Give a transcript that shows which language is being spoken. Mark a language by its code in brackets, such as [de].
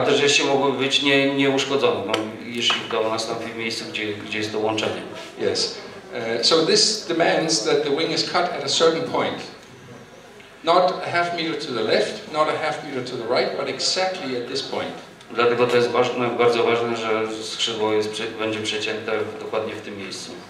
[pl] też jeszcze mogły być nieuszkodzone, no, jeśli to nastąpi w miejscu, gdzie jest to łączenie. [en] Yes. So this demands that the wing is cut at a certain point. Not a half meter to the left, not a half meter to the right, but exactly at this point. [pl] Dlatego to jest bardzo ważne, że skrzydło będzie przecięte dokładnie w tym miejscu.